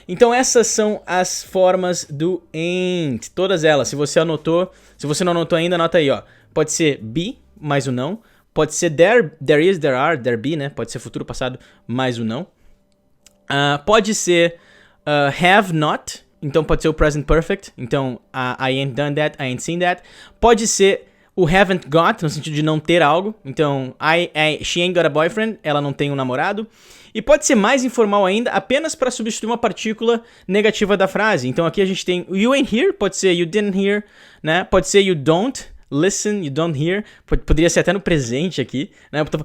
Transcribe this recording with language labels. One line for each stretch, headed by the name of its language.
Portuguese: Então essas são as formas do ain't. Todas elas. Se você anotou, se você não anotou ainda, anota aí, ó. Pode ser be, mais o não. Pode ser there is, there are, there be, né? Pode ser futuro, passado, mais o não. Pode ser have not. Então pode ser o present perfect.
English: Então, I ain't done that, I ain't seen that.
Portuguese: Pode ser o haven't got, no sentido de não ter algo. Então,
English: she ain't got a boyfriend,
Portuguese: ela não tem um namorado. E pode ser mais informal ainda, apenas para substituir uma partícula negativa da frase. Então aqui a gente tem
English: you ain't here,
Portuguese: pode ser
English: you didn't hear,
Portuguese: né?
English: Pode ser you don't listen, you don't hear.
Portuguese: Poderia ser até no presente aqui, né?